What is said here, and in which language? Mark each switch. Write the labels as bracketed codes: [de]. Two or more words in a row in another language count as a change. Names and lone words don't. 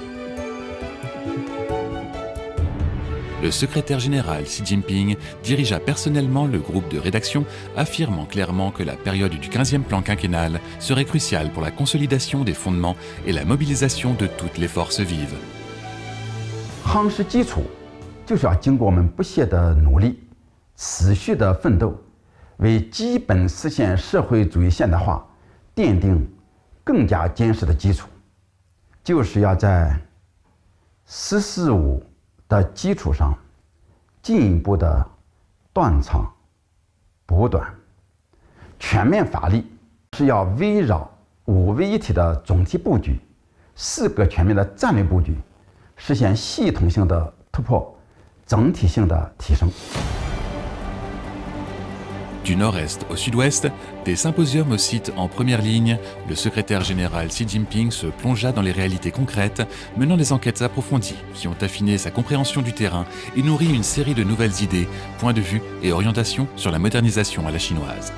[fr] Le secrétaire général Xi Jinping dirigea personnellement le groupe de rédaction, affirmant clairement que la période du 15e plan quinquennal serait cruciale pour la consolidation des fondements et la mobilisation de toutes les forces vives. [zh] 夯实基础就是要经过我们不懈的努力，持续的奋斗，为基本实现社会主义现代化奠定更加坚实的基础。就是要在“十四五”的基础上，进一步的断长补短。全面发力是要围绕5位一体的总体布局，4个全面的战略布局，实现系统性的突破。整体性的提升。 [fr] Du nord-est au sud-ouest, des symposiums au site en première ligne, le secrétaire général Xi Jinping se plongea dans les réalités concrètes, menant des enquêtes approfondies qui ont affiné sa compréhension du terrain et nourri une série de nouvelles idées, points de vue et orientations sur la modernisation à la chinoise.